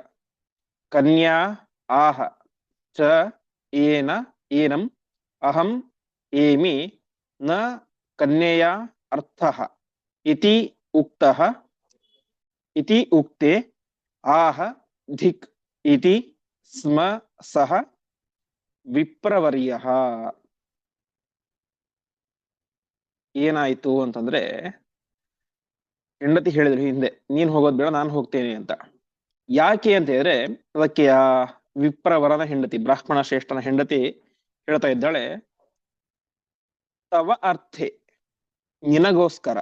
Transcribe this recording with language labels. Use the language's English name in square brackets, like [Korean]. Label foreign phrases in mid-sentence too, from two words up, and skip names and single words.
[Sanskrit] ಕನ್ಯಾ ಆಹ ಚ ಏನ ಏನಂ ಅಹಂ ಏಮಿ ನ ಕನ್ಯೆಯಾ ಅರ್ಥಃ ಇತಿ ಉಕ್ತಃ ಇತಿ ಉಕ್ತೆ ಆಹ ಧಿಕ್ ಇತಿ ಸ್ಮ ಸಹ ವಿಪ್ರವರ್ಯಃ. [Kannada] ಏನಾಯ್ತು ಅಂತಂದ್ರೆ, ಹೆಂಡತಿ ಹೇಳಿದ್ರು ಹಿಂದೆ, ನೀನ್ ಹೋಗೋದ್ ಬೇಡ ನಾನು ಹೋಗ್ತೇನೆ ಅಂತ. ಯಾಕೆ ಅಂತ ಹೇಳಿದ್ರೆ, ಅದಕ್ಕೆ ಆ ವಿಪ್ರವರನ ಹೆಂಡತಿ, ಬ್ರಾಹ್ಮಣ ಶ್ರೇಷ್ಠನ ಹೆಂಡತಿ ಹೇಳ್ತಾ ಇದ್ದಾಳೆ, [Sanskrit] ತವ ಅರ್ಥೆ, [Kannada] ನಿನಗೋಸ್ಕರ.